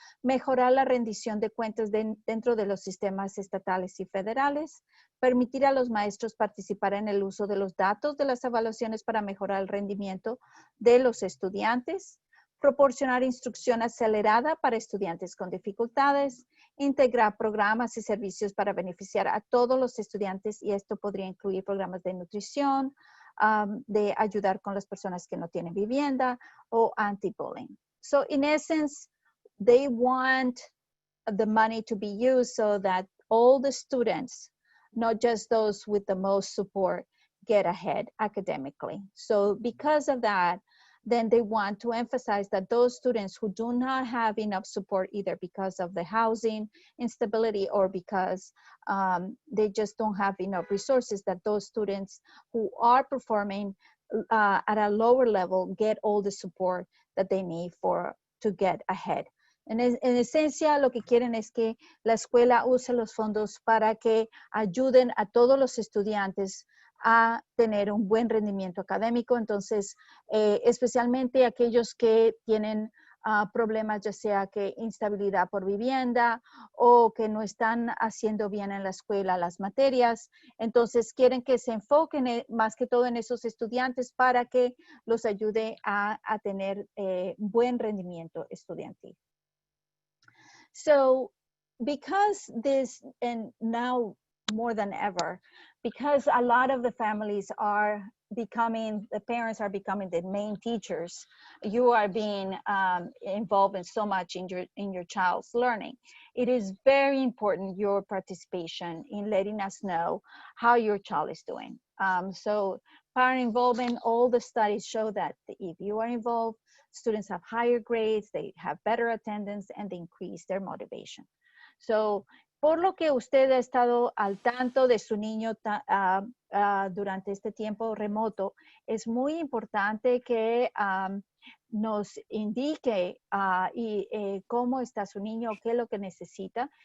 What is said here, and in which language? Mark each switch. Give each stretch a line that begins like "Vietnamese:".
Spanish: mejorar la rendición de cuentas dentro de los sistemas estatales y federales, permitir a los maestros participar en el uso de los datos de las evaluaciones para mejorar el rendimiento de los estudiantes, proporcionar instrucción acelerada para estudiantes con dificultades, integrar programas y servicios para beneficiar a todos los estudiantes, y esto podría incluir programas de nutrición, de ayudar con las personas que no tienen vivienda, o anti-bullying.
English: So in essence, they want the money to be used so that all the students, not just those with the most support, get ahead academically. So because of that, then they want to emphasize that those students who do not have enough support, either because of the housing instability or because they just don't have enough resources, that those students who are performing at a lower level get all the support that they need to get ahead.
Spanish: En esencia, lo que quieren es que la escuela use los fondos para que ayuden a todos los estudiantes a tener un buen rendimiento académico. Entonces, especialmente aquellos que tienen problemas, ya sea que instabilidad por vivienda o que no están haciendo bien en la escuela las materias. Entonces, quieren que se enfoquen más que todo en esos estudiantes para que los ayude a tener buen rendimiento estudiantil.
English: So, because this, and now more than ever, because a lot of the families are becoming, the parents are becoming the main teachers, you are being involved in so much in your child's learning. It is very important, your participation in letting us know how your child is doing. So parent involvement, all the studies show that if you are involved, students have higher grades, they have better attendance, and they increase their motivation.
Spanish: So, por lo que usted ha estado al tanto de su niño durante este tiempo remoto, es muy importante que nos indique cómo está su niño, qué es lo que necesita.